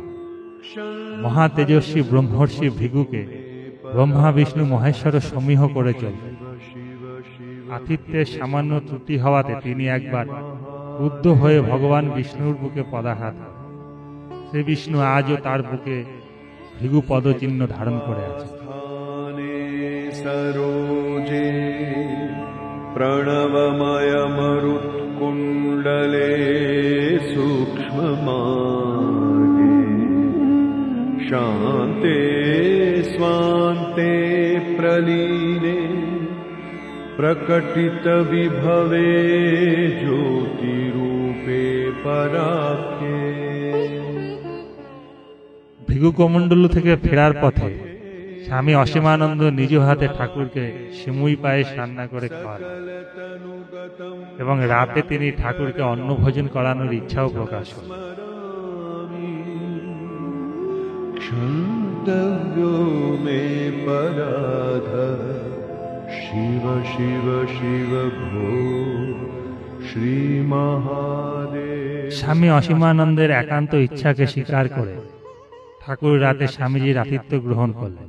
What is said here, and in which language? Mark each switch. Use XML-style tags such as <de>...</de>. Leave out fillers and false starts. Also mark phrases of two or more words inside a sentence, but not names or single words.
<bn>মহা তেজস্বী ব্রহ্মর্ষি ভৃগুকে ব্রহ্মা বিষ্ণু মহেশ্বর সমীহ করে চলতেন। আতিথ্যের সামান্য ত্রুটি হওয়াতে তিনি একবার ক্রুদ্ধ হয়ে ভগবান বিষ্ণুর বুকে পদাঘাত করেন। শ্রী বিষ্ণু আজও তার বুকে ভৃগু পদচিহ্ন ধারণ করে আছে।</bn> <sa>सरोजे प्रणवमयमरुत्कुण्डले सूक्ष्ममागे शान्ते स्वान्ते प्रलीने प्रकटितविभवे ज्योतिरूपे पराख्ये।</sa> <bn>ভৃগু কমণ্ডলু থেকে ফেরার পথে স্বামী অসীমানন্দ নিজ হাতে ঠাকুরকে সিমুই পায়েস রান্না করে খাওয়ান এবং রাতে তিনি ঠাকুরকে অন্নভোজন করানোর ইচ্ছাও প্রকাশ করেন।</bn> <sa>क्षन्तव्यो मे पराध शिव शिव शिव भो श्रीमहादेव।</sa> <bn>স্বামী অসীমানন্দের একান্ত ইচ্ছাকে স্বীকার করে ঠাকুর রাতে স্বামীজির আতিথ্য গ্রহণ করলেন।</bn>